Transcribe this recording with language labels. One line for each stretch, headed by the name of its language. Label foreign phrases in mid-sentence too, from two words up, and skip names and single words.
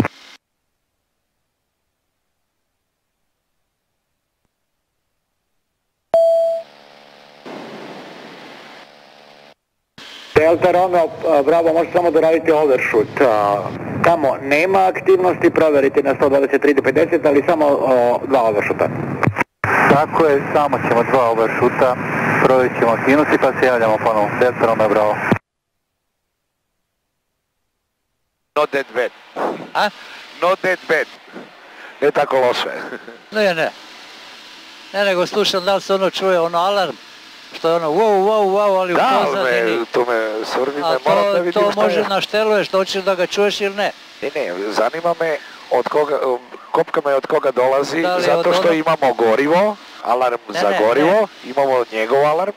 Serbian: Delta Romeo Bravo, možete samo da radite overshoot. Tamo nema aktivnosti, proverite na 123.50, ali samo 2 overshoota.
Croatian: Tako je, samo ćemo 2 overshoota, provjerit ćemo aktivnosti pa se javljamo ponovo. Delta Romeo Bravo.
English: Not that bad.
Serbian: A?
English: Not that bad.
Serbian: Ne tako loše. Ne. Ne, nego slušam da li se ono čuje, ono alarm. Što je ono wow, ali u pozadini. Da, to me svrbi, me moram da vidim to šta je. može našteluješ, da hoćeš da ga čuješ ili ne. Ne, zanima me od koga, kopka me od koga dolazi, zato što imamo gorivo, alarm za gorivo, imamo njegov alarm.